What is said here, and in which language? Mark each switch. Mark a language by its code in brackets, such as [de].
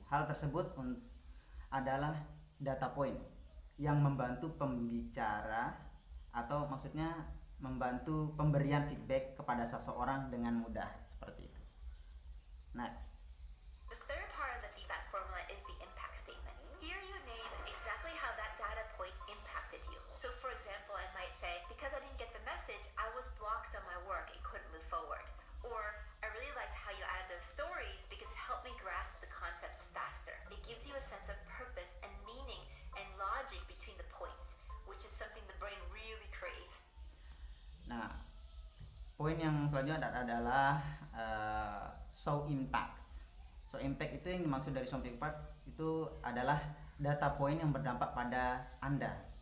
[id] Hal tersebut adalah data point yang membantu pembicara atau maksudnya membantu pemberian feedback kepada seseorang dengan mudah seperti itu. [en] Next. The third part of the feedback formula is the impact statement. Here you name exactly how that data point impacted you. So for example, I might say, because I didn't get the message, I was blocked on my work and couldn't move forward. Or, I really liked how you added those stories because it helped me grasp the concepts faster. It gives you a sense of purpose and meaning and logic between the points, which is something the brain really craves. [id] Nah, poin yang selanjutnya adalah show impact. Show impact itu yang dimaksud dari show impact itu adalah data point yang berdampak pada Anda.